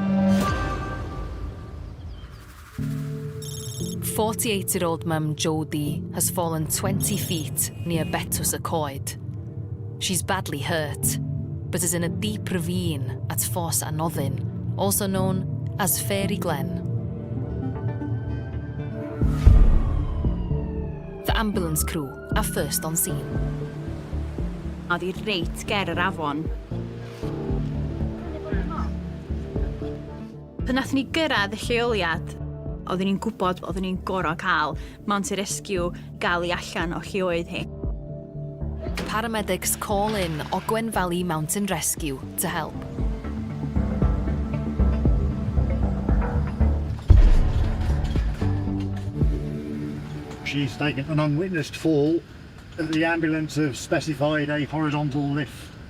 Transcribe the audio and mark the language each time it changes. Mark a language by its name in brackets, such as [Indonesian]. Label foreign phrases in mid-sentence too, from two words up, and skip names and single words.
[English] 48-year-old mum Jodie has fallen 20 feet near Betws y Coed. She's badly hurt, but is in a deep ravine at Ffos Anoddun, also known as Fairy Glen. The ambulance crew are first on scene. [Welsh] Oedd hi reit ger yr afon. Pan nathon ni gyrraedd y lleoliad, oedden ni'n gwybod oedden ni'n gorau cael Mountain Rescue gael i allan o lle oedd hi. [English] Paramedics call in Ogwen Valley Mountain Rescue to help. She's taken an unwitnessed fall, and the ambulance have specified a horizontal lift.